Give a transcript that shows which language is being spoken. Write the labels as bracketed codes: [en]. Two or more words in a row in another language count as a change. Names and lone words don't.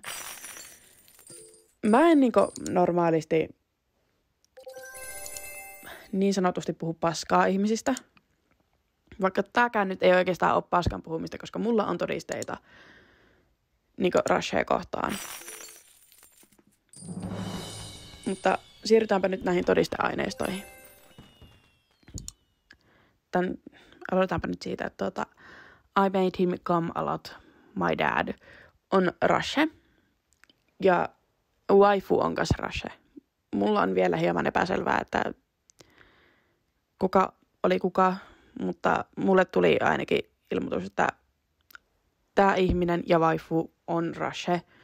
[fi] Mä en normaalisti niin sanotusti puhu paskaa ihmisistä, vaikka tääkään nyt ei oikeastaan ole paskan puhumista, koska mulla on todisteita Rashea kohtaan. Mutta siirrytäänpä nyt näihin todisteaineistoihin. Aloitetaanpa nyt siitä, että [en] I made him come a lot, my dad [fi] on Rashe ja waifu on kanssa Rashe. Mulla on vielä hieman epäselvää, että kuka oli kuka, mutta mulle tuli ainakin ilmoitus, että tämä ihminen ja waifu on Rashe.